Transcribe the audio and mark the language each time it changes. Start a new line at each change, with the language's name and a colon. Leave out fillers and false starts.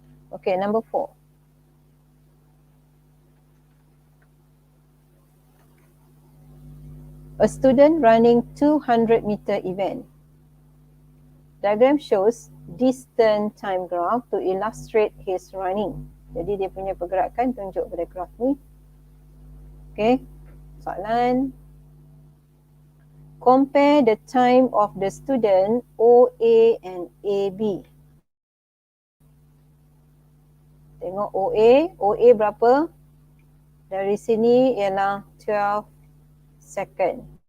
English: Okay, number 4. A student running 200 meter event. Diagram shows distance time graph to illustrate his running.
Malay: Jadi dia punya pergerakan tunjuk pada graf ni. Okay, soalan.
English: Compare the time of the student OA and AB.
Malay: Tengok OA berapa? Dari sini ialah 12 second.